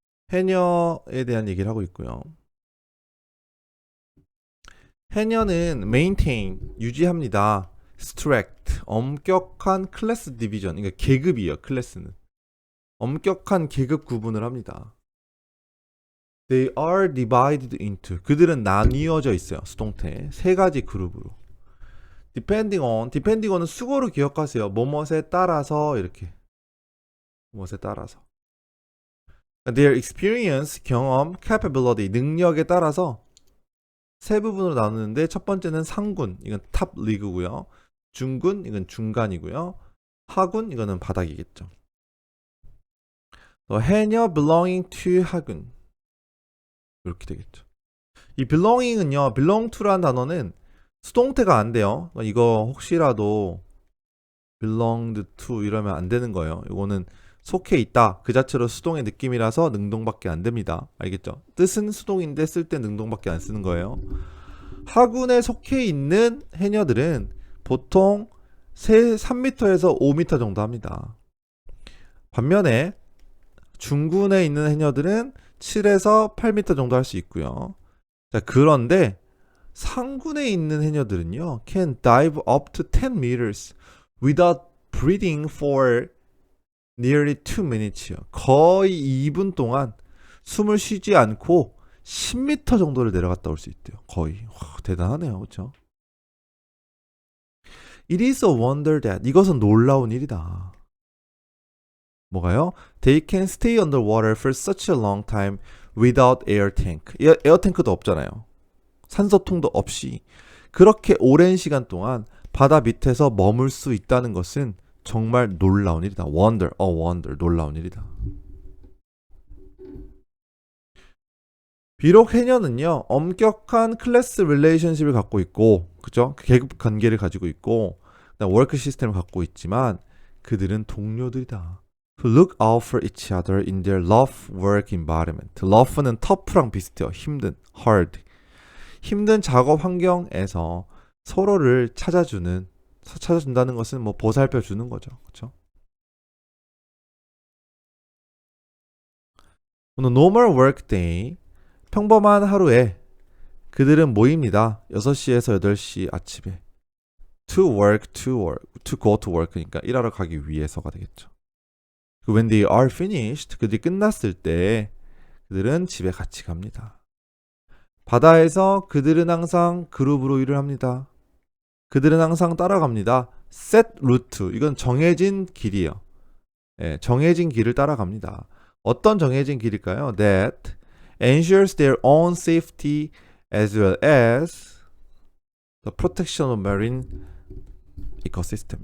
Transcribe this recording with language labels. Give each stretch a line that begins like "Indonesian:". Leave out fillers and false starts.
Korean: 해녀에 대한 얘기를 하고 있고요. 해녀는 maintain, 유지합니다. strict, 엄격한 클래스 디비전, 그러니까 계급이에요. 클래스는. 엄격한 계급 구분을 합니다.
English: They are divided into,
Korean: 그들은 나뉘어져 있어요. 수동태. 세 가지 그룹으로. depending on은 수고로 기억하세요. 뭐뭇에 따라서 이렇게. 뭐뭇에 따라서. Their experience, 경험, capability, 능력에 따라서 세 부분으로 나누는데 첫 번째는 상군, 이건 탑 리그고요. 중군, 이건 중간이고요. 하군, 이거는 바닥이겠죠. 해녀 belonging to 하군 이렇게 되겠죠. 이 belonging은요, belong to라는 단어는 수동태가 안 돼요. 이거 혹시라도 belonged to 이러면 안 되는 거예요. 이거는 속해 있다. 그 자체로 수동의 느낌이라서 능동밖에 안 됩니다. 알겠죠? 뜻은 수동인데 쓸 때 능동밖에 안 쓰는 거예요. 하군에 속해 있는 해녀들은 보통 3m에서 5m 정도 합니다. 반면에 중군에 있는 해녀들은 7에서 8m 정도 할 수 있고요. 자, 그런데 상군에 있는 해녀들은요,
English: can dive up to 10 meters without breathing for nearly 2 minutes요.
Korean: 거의 2분 동안 숨을 쉬지 않고 10m 정도를 내려갔다 올 수 있대요. 거의. 와, 대단하네요. 그렇죠?
English: It is a wonder that,
Korean: 이것은 놀라운 일이다. 뭐가요?
English: They can stay underwater for such a long time without air tank.
Korean: 에어탱크도 없잖아요. 산소통도 없이 그렇게 오랜 시간 동안 바다 밑에서 머물 수 있다는 것은 정말 놀라운 일이다. Wonder, wonder, 놀라운 일이다. 비록 해녀는요, 엄격한 클래스 릴레이션십을 갖고 있고, 그죠? 계급 관계를 가지고 있고, 워크 시스템을 갖고 있지만, 그들은 동료들이다.
English: Who look out for each other in their rough work environment.
Korean: rough는 tough랑 비슷해요. 힘든, hard. 힘든 작업 환경에서 서로를 찾아준다는 것은 뭐 보살펴 주는 거죠. 그렇죠? 오늘 normal work day, 평범한 하루에 그들은 모입니다. 6시에서 8시 아침에.
English: to go to work.
Korean: 그러니까 일하러 가기 위해서가 되겠죠.
English: When they are finished,
Korean: 그들이 끝났을 때 그들은 집에 같이 갑니다. 바다에서 그들은 항상 그룹으로 일을 합니다. 그들은 항상 따라갑니다. set route, 이건 정해진 길이에요. 예, 정해진 길을 따라갑니다. 어떤 정해진 길일까요?
English: That ensures their own safety as well as the protection of marine ecosystem.